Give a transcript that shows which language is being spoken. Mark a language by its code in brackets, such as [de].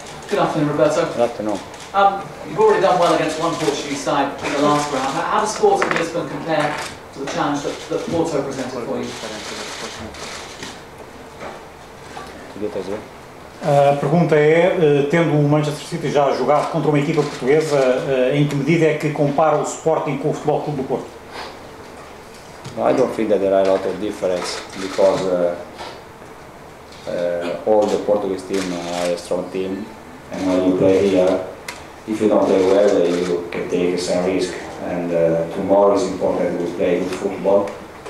[en] Good afternoon, Roberto. Good afternoon. You've already done well against one Portuguese side in the last round. How does Sporting Lisbon compare to the challenge that Porto presented for you? [pt] A pergunta é, tendo o Manchester City já jogado contra uma equipa portuguesa, em que medida é que compara o Sporting com o Futebol Clube do Porto? [en] I don't think that there are a lot of difference because all the Portuguese team are a strong team, and when you play here if you don't play well, you can take some risk. And tomorrow is important we play good football.